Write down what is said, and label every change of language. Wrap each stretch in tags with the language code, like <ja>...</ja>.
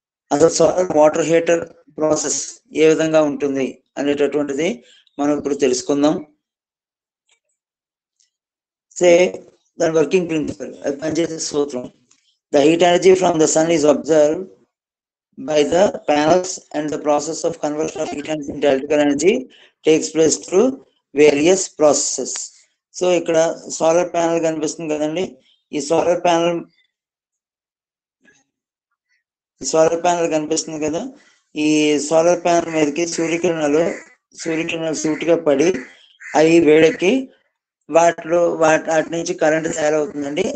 <te>అసలు solar water heater process ఏ విధంగా ఉంటుంది అనేటటువంటిది మనం ఇప్పుడు తెలుసుకుందాం. దాని వర్కింగ్ ప్రిన్సిపల్, అది పనిచేసే సూత్రం.</te> <en>The heat energy from the sun is observed by the panels and the process of conversion of heat energy into electrical energy takes place through various processes.</en> <te>So ఇక్కడ సోలార్ ప్యానల్ కనిపిస్తుంది కదండి. ఈ solar panel కనిపిస్తుంది కదా. ఈ solar panel మీదకి సూర్యకిరణాలు సూటిగా పడి అవి వేడెక్కి వాటి నుంచి కరెంట్ తయారవుతుందండి.</te>